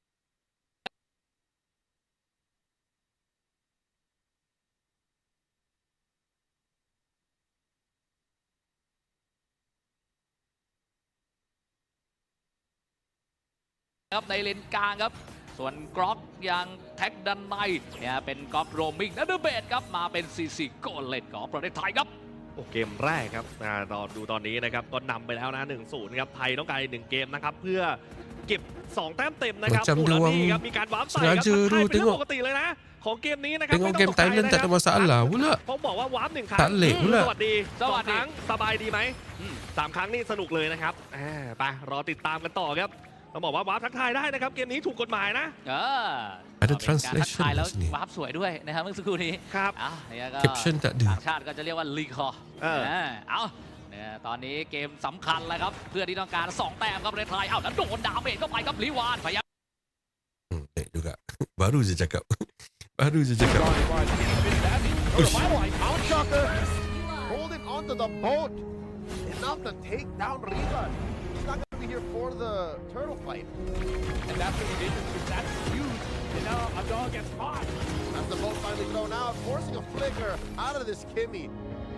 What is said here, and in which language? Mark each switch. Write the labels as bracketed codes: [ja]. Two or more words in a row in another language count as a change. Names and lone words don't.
[th] ครับในเลนกลางครับส่วนกรอกยังแท็กดันในเนี่ยเป็นกรอกโรมิงนัดเบดครับมาเป็น4-4 โกลเล่นของประเทศไทยครับ โอ้เกมแรกครับตอนดูตอนนี้นะครับก็นำไปแล้วนะ 1-0 ครับไทยต้องการอีก1เกมนะครับเพื่อเก็บ2แต้มเต็มนะครับ [ms] Macam [th] แล้ว [ms] dia [th] นี่ [ms] orang [th] ครับมีการวาร์ปใส่ครับ [ms] sengaja [th] ไทย [ms] tu [th] เป็นเรื่อง [ms] tengok. [th] ปกติเลยนะของเกมนี้นะครับ [ms] Tengok [th] ไม่ต้ [ms] game [th] องตกใจ [ms] Thailand [th] นะ [ms] tak [th] ครั [ms] ada masalah pula. [th] ผมบอกว่า วาร์ป1 ครั้ง [ms] Tak late pula. [th] สวัสดี2 ครั้งสบายดีไหม3 ครั้งนี่สนุกเลยนะครับไปรอติดตามกันต่อครับต้องบอกว่าวาร์ปทักทายได้นะครับเกมนี้ถูกกฎหมายนะ [ms] Ada [th] เป็นการทัก [ms] translation [th] ทายแล้ว [ms] kat sini. [th] วาร์ปสวยด้วยนะครับเมื่อสักครู่นี้ ครับ เนี่ยก็ Caption tak ada. ต่างชาติก็จะเรียกว่าลีคอเอาเนี่ยตอนนี้เกมสำคัญแล้วครับเพื่อที่ต้องการ2 แต้มครับประเทศไทยแล้วโดนดาเมจเข้าไปครับลิวานพยายาม [ms] juga. Baru je cakap. Baru je cakap. [en] Holding onto the boat. Enough to take down Riva. He's not going to be here for the turtle fight. And that's what he did, because that's huge. And now a dog gets caught. As the boat finally thrown out, forcing a flicker out of this Kimmy.